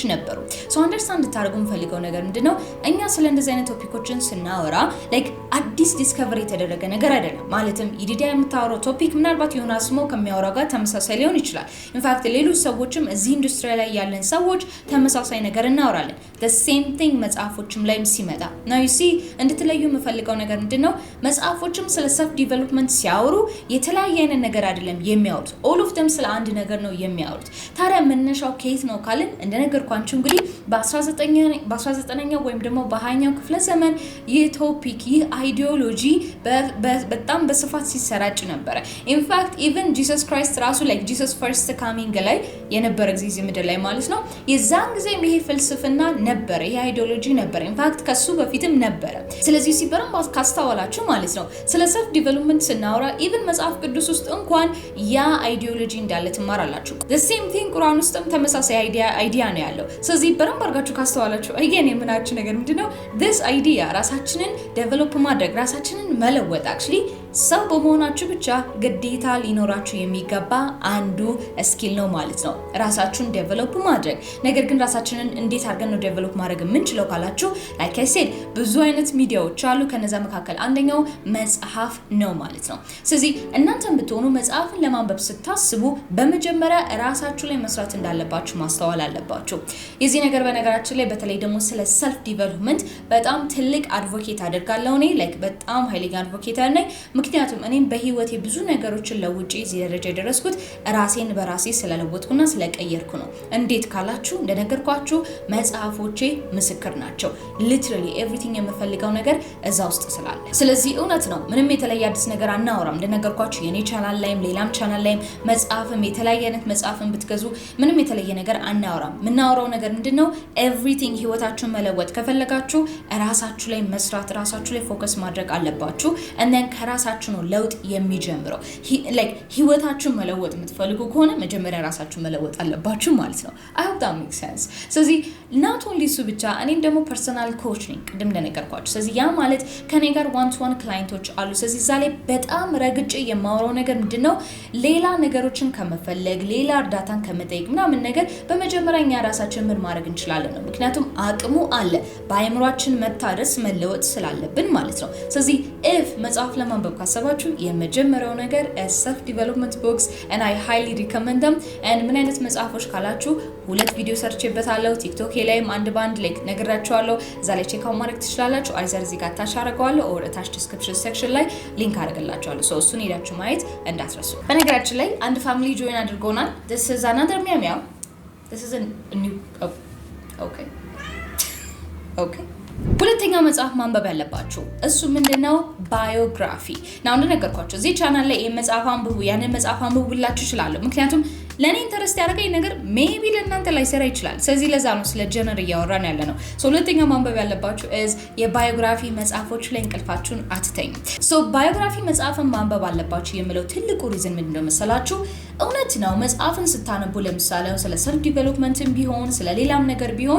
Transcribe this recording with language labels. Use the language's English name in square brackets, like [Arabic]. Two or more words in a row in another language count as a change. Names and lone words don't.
[Amharic] ነበሩ። አንደርስታንድ ታደርጉ የምፈልገው ነገር ምንድነው እኛ ስለ እንደዚህ አይነት ቶፒኮችን ስናወራ [English] like a new discovery [Amharic] የተደረገ ነገር አይደለም። ማለትም ኢዲዲያ የምታወራው ቶፒክ ምናልባት ዮናስ ሞ ከሚያወራው ጋር ተመሳሳይ ሊሆን ይችላል። ኢንፋክት ሌሎች ሰዎችም እዚህ ኢንዱስትሪ ላይ ያለን ሰዎች ተመሳሳይ ነገር እናወራለን። [English] the same thing [Amharic] መጽሐፎችም ላይም ሲመጣ [English] now you see [Amharic] እንድትለዩ የምፈልገው ነገር ምንድነው መጽሐፎችም ስለ [English] self development [Amharic] ሲያወሩ የተለያየ አይነት ነገር አይደለም የሚያወሩት። [English] all of them [Amharic] ስለ አንድ ነገር ነው የሚያወሩት። ታዲያ መነሻው ከየት ነው ካልን እንደነገርኳችሁ እንግዲህ በ19ኛው ወይም ደግሞ በ20ኛው ክፍለ ዘመን ይህ ቶፒክ ይህ አይዲዮሎጂ በጣም በስፋት ሲሰራጭ ነበረ። [English] in fact even [Amharic] ጂሰስ ክራይስት ራሱ ላይክ ጂሰስ ክርስቶስ [English] first coming [Amharic] ላይ የነበረ ጊዜ ምድር ላይ ማለት ነው የዛን ጊዜ ይሄ ፍልስፍና ነበረ ይሄ አይዲዮሎጂ ነበረ ኢንፋክት ከሱ በፊትም ነበረ ስለዚህ ሲበረም ካስተዋላችሁ ማለት ነው ስለ [English] self development [Amharic] ስናወራ ኢቭን መጽሐፍ ቅዱስ ውስጥ እንኳን ያ አይዲዮሎጂ እንዳለ ትማራላችሁ [English] the same thing [Amharic] ቁርአን ውስጥም ተመሳሳይ አይዲያ ነው ያለው ስለዚህ በረም አድርጋችሁ ካስተዋላችሁ again የምናችሁ ነገር ምንድነው [English] this idea [Amharic] ራሳችንን ዴቨሎፕ ማድረግ ራሳችንን መለወጥ actually ሰው በመሆናችሁ ብቻ ግዴታ ሊኖራችሁ የሚገባ አንዱ ስኪል ነው ማለት ነው ራሳችሁን ዴቨሎፕ ማድረግ ነገር ግን ራሳችንን እንዴት አድርገን ነው ዴቨሎፕ ማድረግ የምንችለው ካላችሁ [English] like I said [Amharic] ብዙ አይነት ሚዲያዎች አሉ ከነዛ መካከል አንደኛው መጽሐፍ ነው ማለት ነው ስለዚህ እናንተም ብትሆኑ መጽሐፍን ለማንበብ ስታስቡ በመጀመሪያ ራሳችሁ ላይ መስራት እንዳለባችሁ ማስተዋል አለባችሁ የዚህ ነገር በነገራችን ላይ በተለይ ደግሞ ስለ [English] self development [Amharic] በጣም ትልቅ አድቮኬት አደርጋለሁ እኔ like በጣም ኃይለኛ አድቮኬተር ነኝ ምክንያቱም እኔም በህይወቴ ብዙ ነገሮችን ለውጪ እዚህ ደረጃ የደረስኩት ራሴን በራሴ ስለለወጥኩና ስለቀየርኩ ነው እንዴት ካላችሁ እንደነገርኳችሁ መጽሐፎቼ ምስክር ናቸው [English] literally everything [Amharic] የምፈልገው ነገር እዛ ውስጥ ስላለ ስለዚህ እውነት ነው ምንም የተለየ አዲስ ነገር አናወራም እንደነገርኳችሁ የኔ ቻናል ላይም ሌላም ቻናል ላይም መጽሐፍም የተለያየ አይነት መጽሐፍን ብትገዙ ምንም የተለየ ነገር አናወራም ምናወራው ነገር ምንድነው everything ህይወታችሁን መለወጥ ከፈለጋችሁ ራሳችሁ ላይ መስራት ራሳችሁ ላይ ፎከስ ማድረግ አለባችሁ [English] and then [Amharic] ከራሳችሁ ነው ለውጥ የሚጀምረው like ህይወታችሁን መለወጥ የምትፈልጉ ከሆነ መጀመሪያ ራሳችሁን መለወጥ አለባችሁ ማለት ነው [English] I hope that makes sense [Amharic] ስለዚህ [English] not only [Amharic] እሱ ብቻ እኔም ደግሞ [English] personal coach [Amharic] ነኝ ቅድም እንደነገርኳችሁ ስለዚህ ያ ማለት ከኔ ጋር [English] one to one [Amharic] ክላይንቶች አሉ ስለዚህ ዛሬ በጣም ረግጬ የማወራው ነገር ምንድነው ሌላ ነገሮችን ከመፈለግ ሌላ እርዳታን ከመጠየቅ ምናምን ነገር በመጀመሪያ እኛ ራሳችን ምን ማድረግ እንችላለን ነው ምክንያቱም አቅሙ አለ በአይምሮአችን መታደስ መለወጥ ስላለብን ማለት ነው ስለዚህ if መጽሐፍ ለማንበብ ካሰባችሁ የመጀመሪያው ነገር [English] self development books and I highly recommend them and [Amharic] ምን አይነት መጽሐፎች ካላችሁ ሁለት ቪዲዮ ሰርቼበታለሁ ቲክቶክ ላይም አንድ ባንድ ላይክ ነግራችኋለሁ እዛ ላይ [English] check out [Amharic] ማድረግ ትችላላችሁ አይዘር እዚህ ጋር ታች አደርገዋለሁ [English] or attach description section [Amharic] ላይ ሊንክ አደርግላችኋለሁ so እሱን ሄዳችሁ ማየት እንዳትረሱ በነገራችን ላይ አንድ ፋሚሊ ጆይን አድርጎናል [English] this is another meow this is a new [Amharic] okay ሁለተኛው መጽሐፍ ማንበብ ያለባችሁ እሱ ምንድነው ባዮግራፊ ነው እንደነገርኳችሁ እዚህ ቻናል ላይ የመጽሐፍ አንብቡ ያንን መጽሐፍ አንብቡላችሁ ይችላል ምክንያቱም ለኔ ኢንተረስት ያደረገኝ ነገር ሜቢ ለእናንተ ላይ ሰራ ይችላል ስለዚህ ለዛ ነው ስለ ጀነር እያወራን ያለ ነው ሁለተኛው ማንበብ ያለባችሁ is የባዮግራፊ መጽሐፎች ላይ እንቅልፋችሁን አትተኙ ባዮግራፊ መጽሐፍን ማንበብ አለባችሁ የሚለው ትልቁ ሪዝን ምንድነው መሰላችሁ እውነት ነው መጽሐፍን ስታነቡ ለምሳሌ ስለ ሰልፍ ዲቨሎፕመንትም ቢሆን ስለ ሌላም ነገር ቢሆን